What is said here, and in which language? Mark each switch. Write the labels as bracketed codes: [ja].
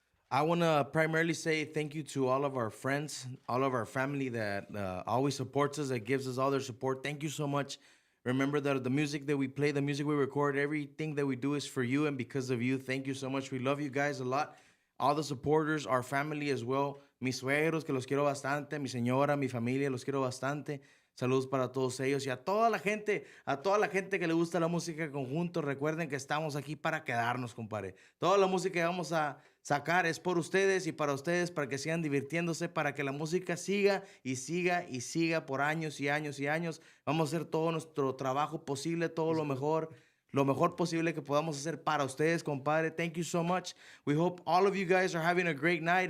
[en] I want to primarily say thank you to all of our friends, all of our family that always supports us, that gives us all their support. Thank you so much. Remember that the music that we play, the music we record, everything that we do is for you and because of you. Thank you so much. We love you guys a lot. All the supporters, our family as well. [es] Mis suegros, que los quiero bastante. Mi señora, mi familia, los quiero bastante. Saludos para todos ellos y a toda la gente que le gusta la música en conjunto. Recuerden que estamos aquí para quedarnos, compadre. Toda la música que vamos a sacar es por ustedes y para ustedes, para que sigan divirtiéndose, para que la música siga y siga y siga por años y años y años. Vamos a hacer todo nuestro trabajo posible, todo lo mejor posible que podamos hacer para ustedes, compadre. [en] Thank you so much. We hope all of you guys are having a great night.